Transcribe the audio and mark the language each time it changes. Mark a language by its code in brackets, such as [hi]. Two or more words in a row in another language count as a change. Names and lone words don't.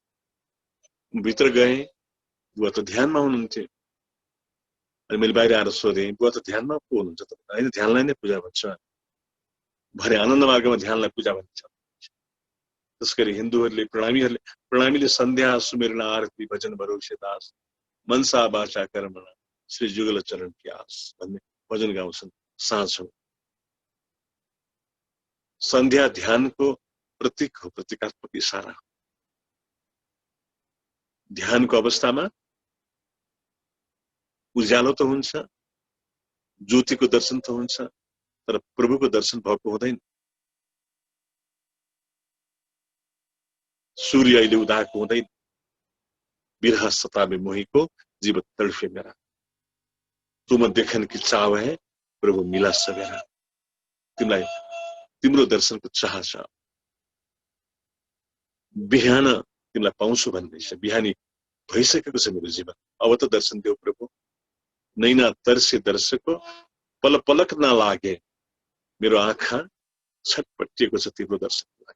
[ne] भित्र गएँ, बुवा त ध्यानमा हुनुहुन्थ्यो। अनि मैले बाहिर आएर सोधेँ, बुवा त ध्यानमा पो हुनुहुन्छ त? होइन, ध्यानलाई नै पूजा भन्छ भने। आनन्द मार्गमा ध्यानलाई पूजा भन्छ। त्यसगरी हिन्दूहरूले प्रणामीले [hi] सन्ध्या सुमेरन आरती भजन भरोसे दास मनसा बाचा कर्मणा श्री जुगल चरण की आस [ne] भन्ने भजन गाउँछन्। साँझ हो, सन्ध्या ध्यानको प्रतीक हो, प्रतीकात्मक इशारा हो। ध्यानको अवस्थामा उज्यालो त हुन्छ, ज्योतिको दर्शन त हुन्छ, तर प्रभुको दर्शन भएको हुँदैन। सूर्य अहिले उदाएको हुँदैन। [hi] बिरह सतावे मोहीको जीव तड़फे मेरा, तुम देखन की चाव है प्रभु मिला सवेरा। [ne] तिमीलाई तिम्रो दर्शनको चाह छ, बिहान तिमीलाई पाउँछु भन्दैछ। बिहानी भइसकेको छ मेरो जीवन, अब त दर्शन देऊ प्रभु। [hi] नैना तर्से दर्शको पल पलक नलागे, [ne] मेरो आँखा छटपटिएको छ तिम्रो दर्शनको लागि।